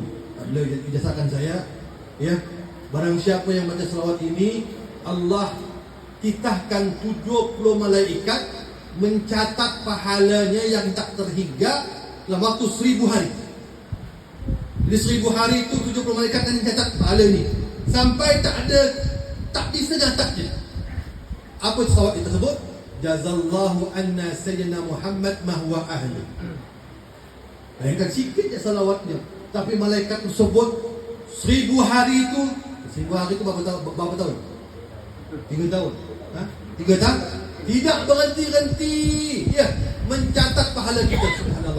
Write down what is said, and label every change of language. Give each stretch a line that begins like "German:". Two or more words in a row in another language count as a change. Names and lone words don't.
Malay: Beliau ijazahkan saya, ya, barang siapa yang baca salawat ini, Allah titahkan 70 malaikat mencatat pahalanya yang tak terhingga dalam waktu 1000 hari. Jadi 1000 hari itu 70 malaikat yang mencatat pahala ini sampai tak bisa nyatatnya. Apa salawat itu tersebut?
Arabic: Jazallahu anna sayyidina Muhammad ma huwa ahli.
Malay: Bayangkan sikit je salawatnya, tapi malaikat tersebut 1000 hari itu, 1000 hari itu berapa tahun? 3 tahun. 3 tahun? Tidak berhenti-henti, ya, mencatat pahala kita, subhanallah.